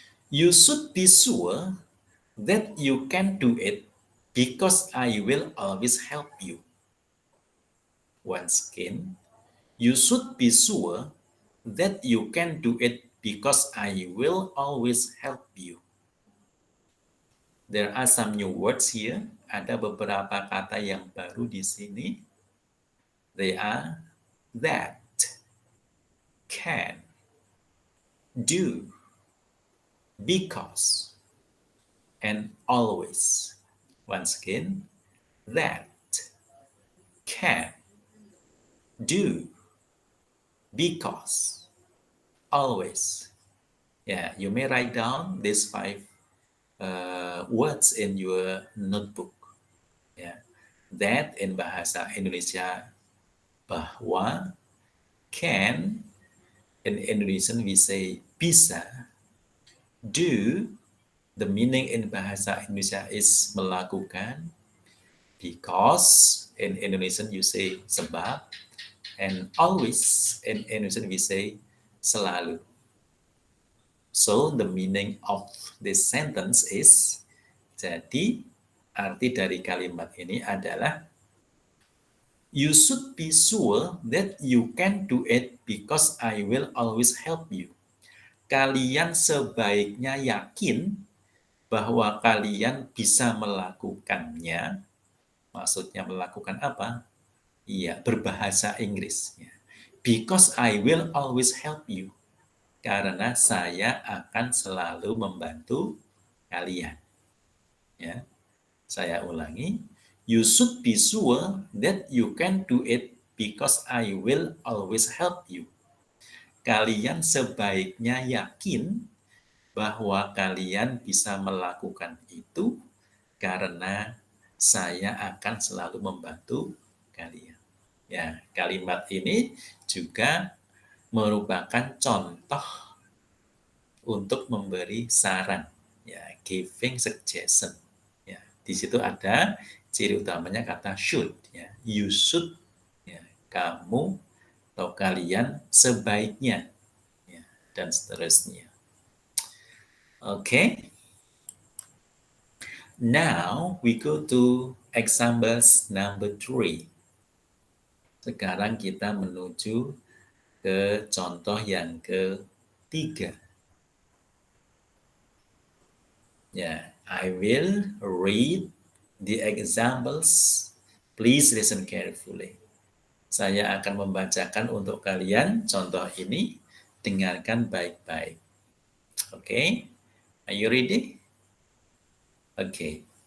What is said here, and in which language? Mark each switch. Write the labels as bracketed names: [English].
[English] You should be sure that you can do it because I will always help you. Once again, you should be sure that you can do it because I will always help you. There are some new words here. Ada beberapa kata yang baru di sini. They are that, can, do, because, and always. Once again, that, can, do, because, always. Yeah, you may write down these 5 words in your notebook. Yeah, that in bahasa Indonesia bahwa, can in Indonesian we say bisa, do the meaning in bahasa Indonesia is melakukan, because in Indonesian you say sebab, and always in Indonesian we say selalu. So the meaning of this sentence is, [Indonesian] jadi arti dari kalimat ini adalah [English] You should be sure that you can do it because I will always help you. [Indonesian] Kalian sebaiknya yakin bahwa kalian bisa melakukannya. Maksudnya melakukan apa? Iya, berbahasa Inggris. [English] Because I will always help you. [Indonesian] Karena saya akan selalu membantu kalian. Ya, saya ulangi. [English] You should be sure that you can do it because I will always help you. [Indonesian] Kalian sebaiknya yakin bahwa kalian bisa melakukan itu karena saya akan selalu membantu kalian. Ya, kalimat ini juga merupakan contoh untuk memberi saran, ya, [English] giving suggestion. [Indonesian] Ya, di situ ada ciri utamanya kata should, ya, you should, ya, kamu atau kalian sebaiknya, ya, dan seterusnya. Okay. [English] Now we go to examples number 3. [Indonesian] Sekarang kita menuju ke contoh yang ketiga. [English] Ya, I will read the examples. Please listen carefully. [Indonesian] Saya akan membacakan untuk kalian contoh ini. Dengarkan baik-baik. [English] Okay? Are you ready? Okay.